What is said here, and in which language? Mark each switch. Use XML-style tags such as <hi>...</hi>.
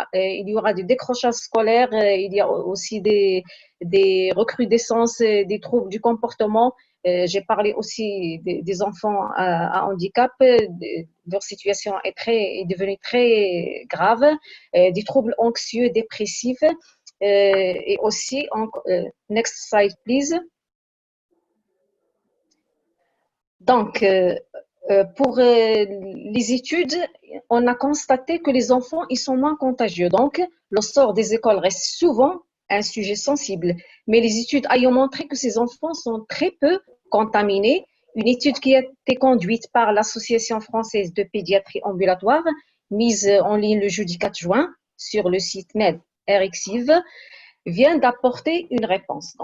<fr>Il y aura des décrochages scolaires, il y a aussi des recrudescences des troubles du comportement. J'ai parlé aussi des enfants à handicap. Leur situation est devenue très grave. Des troubles anxieux, dépressifs. Et aussi,</fr> <en>next slide, please.</en> <fr>Donc, pour les études, on a constaté que les enfants, ils sont moins contagieux. Donc, le sort des écoles reste souvent un sujet sensible. Mais les études ayant montré que ces enfants sont très peu contaminés, une étude qui a été conduite par l'Association française de pédiatrie ambulatoire, mise en ligne le jeudi 4 juin sur le site MedRxiv, vient d'apporter une réponse.</fr>